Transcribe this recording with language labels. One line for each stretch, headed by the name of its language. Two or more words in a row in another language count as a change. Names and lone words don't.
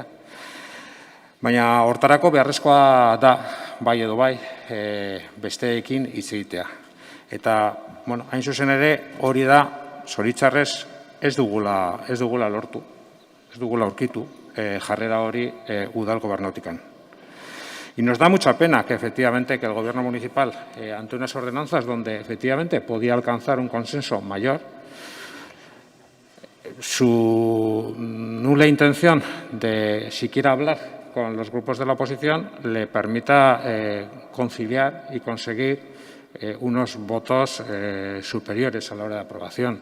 Basque: Baina hortarako beharrezkoa da, bai edo bai, besteekin hitz egitea. Eta, hain zuzen ere, hori da, zoritzarrez, ez dugula lortu, ez dugula aurkitu jarrera hori udal gobernotikan.
Spanish: Y nos da mucha pena que efectivamente que el Gobierno municipal, ante unas ordenanzas donde efectivamente podía alcanzar un consenso mayor, su nula intención de siquiera hablar con los grupos de la oposición le permita conciliar y conseguir unos votos superiores a la hora de aprobación.